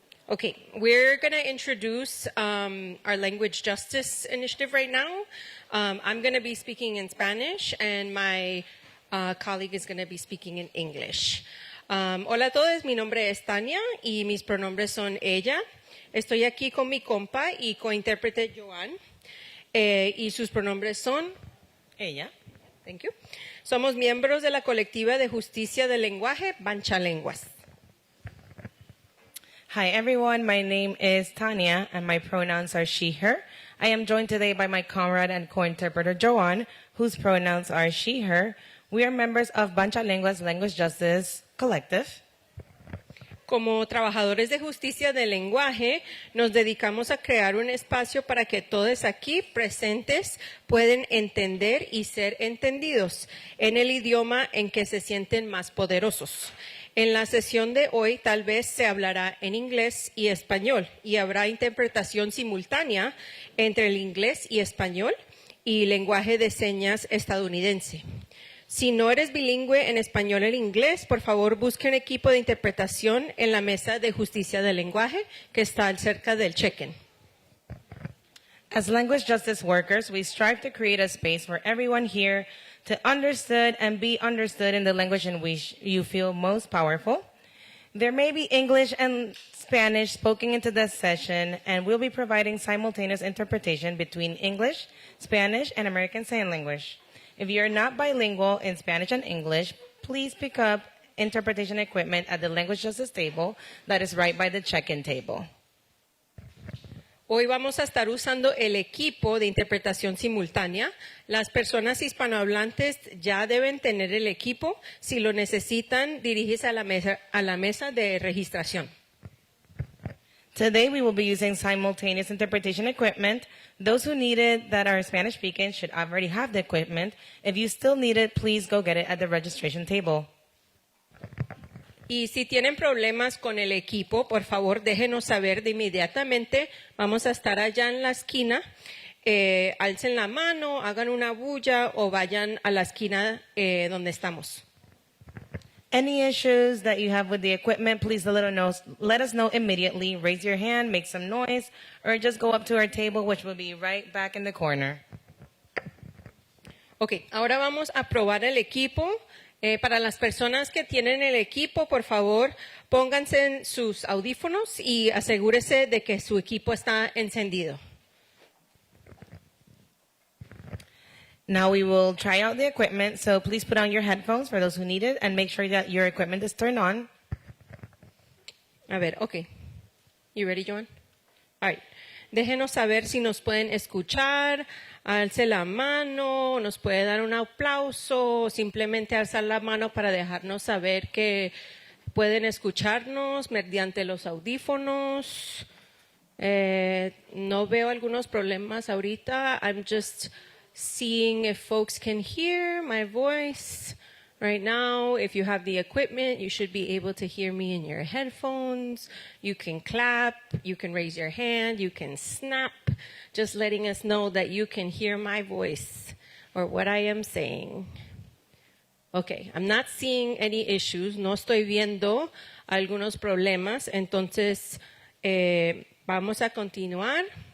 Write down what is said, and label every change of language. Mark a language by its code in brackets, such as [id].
[en] Okay, we're going to introduce our language justice initiative right now. I'm going to be speaking in Spanish, and my colleague is going to be speaking in English. [es] Hola a todos, mi nombre es Tania y mis pronombres son ella. Estoy aquí con mi compa y cointérprete Joan. y sus pronombres son ella. [en] Thank you. [es] Somos miembros de la colectiva de justicia del lenguaje Banchalenguas. [en] Hi, everyone. My name is Tanya, and my pronouns are she, her. I am joined today by my comrade and co-interpreter, Joanne, whose pronouns are she, her. We are members of Banchalenguas Language Justice Collective. [es] Como trabajadores de justicia del lenguaje, nos dedicamos a crear un espacio para que todos aquí presentes puedan entender y ser entendidos en el idioma en que se sienten más poderosos. En la sesión de hoy tal vez se hablará en inglés y español y habrá interpretación simultánea entre el inglés y español y lenguaje de señas estadounidense. Si no eres bilingüe en español o en inglés, por favor busque un equipo de interpretación en la mesa de justicia del lenguaje que está cerca del check-in. [en] As language justice workers, we strive to create a space for everyone here to understood and be understood in the language in which you feel most powerful. There may be English and Spanish spoken into this session, and we'll be providing simultaneous interpretation between English, Spanish, and American Sign Language. If you're not bilingual in Spanish and English, please pick up interpretation equipment at the language justice table that is right by the check-in table. [es] Hoy vamos a estar usando el equipo de interpretación simultánea. Las personas hispanohablantes ya deben tener el equipo. Si lo necesitan, diríjese a la mesa de registración. [en] Today, we will be using simultaneous interpretation equipment. Those who need it that are Spanish speaking should already have the equipment. If you still need it, please go get it at the registration table. [es] Y si tienen problemas con el equipo, por favor, déjenos saber de inmediatamente. Vamos a estar allá en la esquina. Alcen la mano, hagan una bulla o vayan a la esquina donde estamos. [en] Any issues that you have with the equipment, please let us know immediately. Raise your hand, make some noise, or just go up to our table, which will be right back in the corner. [es] Ok, ahora vamos a probar el equipo. Para las personas que tienen el equipo, por favor, pónganse en sus audífonos y asegúrese de que su equipo está encendido. [en] Now we will try out the equipment, so please put on your headphones for those who need it and make sure that your equipment is turned on. [es] A ver, ok. [en] You ready, Joan? All right. [es] Déjenos saber si nos pueden escuchar, alce la mano, nos puede dar un aplauso, o simplemente alzar la mano para dejarnos saber que pueden escucharnos mediante los audífonos. No veo algunos problemas ahorita. [en] I'm just seeing if folks can hear my voice right now. If you have the equipment, you should be able to hear me in your headphones. You can clap, you can raise your hand, you can snap, just letting us know that you can hear my voice or what I am saying. Okay, I'm not seeing any issues. [es] No estoy viendo algunos problemas. Entonces, vamos a continuar.